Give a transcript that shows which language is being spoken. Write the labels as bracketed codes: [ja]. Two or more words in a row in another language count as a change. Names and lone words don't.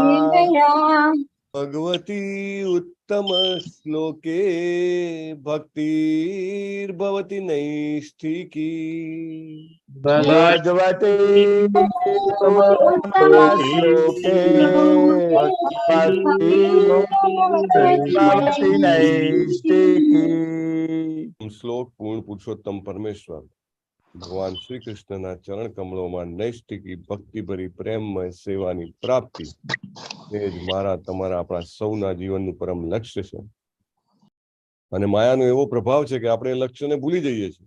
[sa] भगवती उत्तम श्लोके भक्तिर्भवति नैष्ठिकी भगवते श्लोके भक्ति नैष्ठिकी [gu] શ્લોક પૂર્ણ પુરુષોત્તમ પરમેશ્વર ભગવાન શ્રી કૃષ્ણના ચરણ કમળોમાં નૈષ્ઠિકી ભક્તિભરી પ્રેમમય સેવાની પ્રાપ્તિ એ જ મારા તમારા આપણા સૌના જીવનનું પરમ લક્ષ્ય છે. અને માયાનો એવો પ્રભાવ છે કે આપણે એ લક્ષ્યને ભૂલી જઈએ છીએ.